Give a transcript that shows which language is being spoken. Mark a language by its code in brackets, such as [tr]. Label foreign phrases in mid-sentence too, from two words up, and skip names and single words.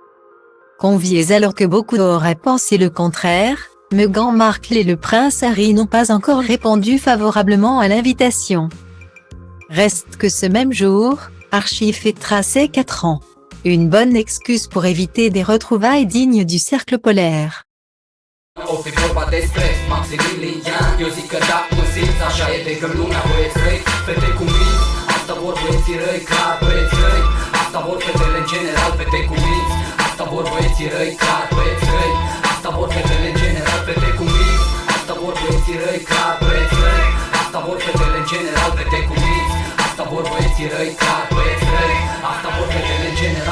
[fr] Conviés alors que beaucoup auraient pensé le contraire, Meghan Markle et le prince Harry n'ont pas encore répondu favorablement à l'invitation. Reste que ce même jour, Archie fêtera ses 4 ans. Une bonne excuse pour éviter des retrouvailles dignes du cercle polaire. [ro] O fi vorba despre Maximilian, eu zic că da, cum simți, așa e de când lumea băieți răi, fete cu minți, asta vor băieții răi, clar băieți răi, asta vor fetele în general, fete cu minți, asta vor băieții răi, clar băieți răi, asta vor fetele în general, fete cu minți, asta vor băieții răi, clar băieți răi, asta vor fetele în general, fete cu minți, asta vor băieții răi, clar băieți răi, asta vor fetele în general.